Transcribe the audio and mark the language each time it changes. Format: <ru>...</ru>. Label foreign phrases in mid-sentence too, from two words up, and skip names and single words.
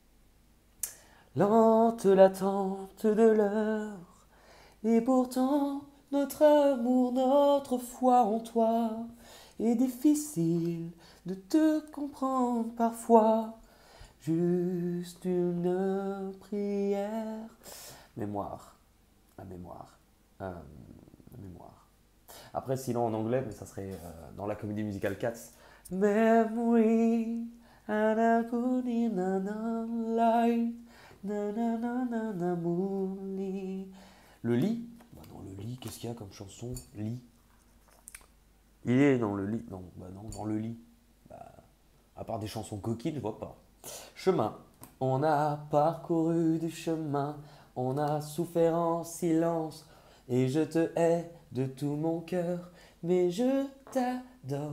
<fr>Lente l'attente de l'heure, et pourtant notre amour, notre foi en toi est difficile de te comprendre parfois. Juste une prière. Mémoire. La mémoire. La mémoire. Après, sinon en anglais, mais ça serait dans la comédie musicale Cats.</fr> <en>Memory, and I put in a light, na na na na na moonly.</en> <fr>Le lit. Bah dans le lit, qu'est-ce qu'il y a comme chanson? Lit. Il est dans le lit. Non, bah non, dans le lit. Bah, à part des chansons coquines, je vois pas. Chemin. On a parcouru du chemin, on a souffert en silence, et je te hais de tout mon cœur, mais je t'adore.</fr>